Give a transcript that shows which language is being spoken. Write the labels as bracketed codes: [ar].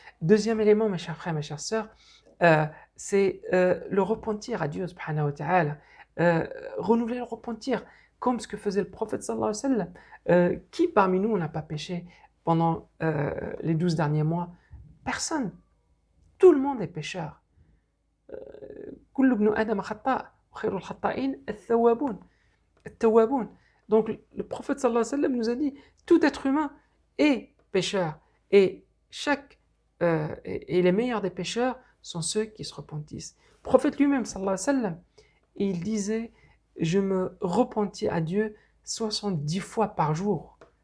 [fr] Deuxième élément, mes chers frères, mes chères sœurs, c'est le repentir à Dieu subhanahu wa ta'ala. Renouveler le repentir, comme ce que faisait le prophète sallallahu alayhi wa sallam. Qui parmi nous n'a pas péché pendant les 12 derniers mois? Personne. Tout le monde est pécheur. [ar] كل ابن آدم خطاء وخير الخطائين التوابون. [fr] Donc le prophète sallallahu alayhi wa sallam nous a dit tout être humain est pécheur et les meilleurs des pécheurs sont ceux qui se repentissent. Le prophète lui-même sallallahu alayhi wa sallam, il disait je me repentis à Dieu 70 fois par jour.